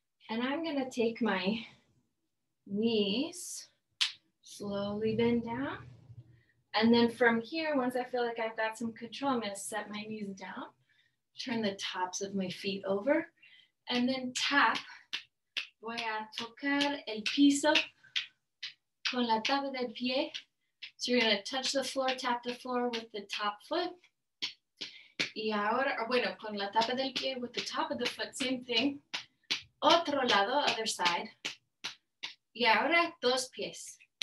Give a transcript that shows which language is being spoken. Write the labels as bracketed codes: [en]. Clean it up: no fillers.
[en] And I'm gonna take my knees, slowly bend down. And then from here, once I feel like I've got some control, I'm gonna set my knees down, turn the tops of my feet over, and then tap. [es] Voy a tocar el piso con la tapa del pie. [en] So you're gonna touch the floor, tap the floor with the top foot. [es] Y ahora, con la tapa del pie [en] with the top of the foot, same thing. [es] Otro lado, [en] other side. [es] Y ahora, dos pies.